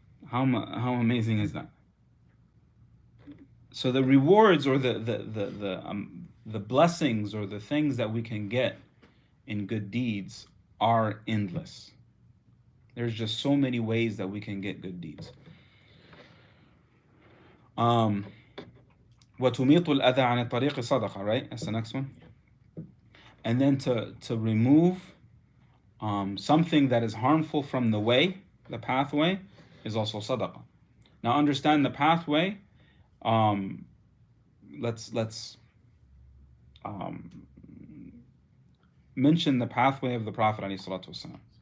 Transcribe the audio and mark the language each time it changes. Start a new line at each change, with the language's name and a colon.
English: How amazing is that? So the rewards or the blessings or the things that we can get in good deeds are endless. There's just so many ways that we can get good deeds.
Arabic: وَتُمِيطُ الْأَذَى عَنِ الطَّرِيقِ صَدَقَةً, right?
English: That's the next one. And then to remove something that is harmful from the way, the pathway, is also sadaqah. Now understand the pathway. Let's mention the pathway of the Prophet ﷺ.